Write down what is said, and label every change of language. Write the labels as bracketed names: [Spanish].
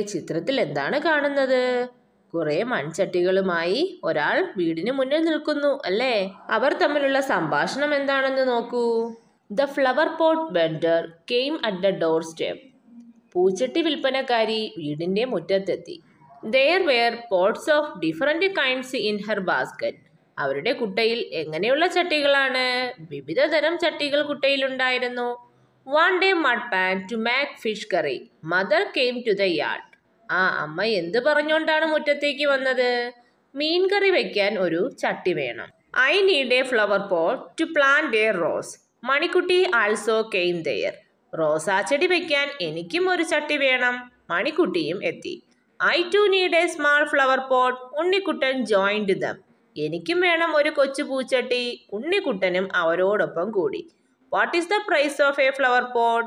[Malayalam] ചിത്രത്തിൽ എന്താണ് കാണുന്നത്? കുറെ മൺചട്ടികളുമായി ഒരാൾ വീടിന് മുന്നിൽ നിൽക്കുന്നു അല്ലേ? അവർ തമ്മിലുള്ള സംഭാഷണം എന്താണെന്ന് നോക്കൂ. [English] The flower pot vendor came at the door step. [Malayalam] പൂച്ചട്ടി വിൽപ്പനക്കാരി വീടിന്റെ മുറ്റത്തെത്തി. [English] There were pots of different kinds in her basket. [Malayalam] അവരുടെ കുട്ടയിൽ എങ്ങനെയുള്ള ചട്ടികളാണ്? വിവിധ തരം ചട്ടികൾ കുട്ടയിലുണ്ടായിരുന്നു. [English] One day mud pan to make fish curry. Mother came to the yard. [Malayalam] ആ അമ്മ എന്ത് പറഞ്ഞുകൊണ്ടാണ് മുറ്റത്തേക്ക് വന്നത്? മീൻ കറി വെക്കാൻ ഒരു ചട്ടി വേണം. [English] I need a flower pot to plant a rose. Manikkutty also came there. [Malayalam] റോസാച്ചെടി വെക്കാൻ എനിക്കും ഒരു ചട്ടി വേണം. മണിക്കുട്ടിയും എത്തി. [English] I too need a small flower pot. Unnikuttan joined them. [Malayalam] എനിക്കും വേണം ഒരു കൊച്ചു പൂച്ചട്ടി. ഉണ്ണിക്കുട്ടനും അവരോടൊപ്പം കൂടി. [English] What is the price of a flower pot?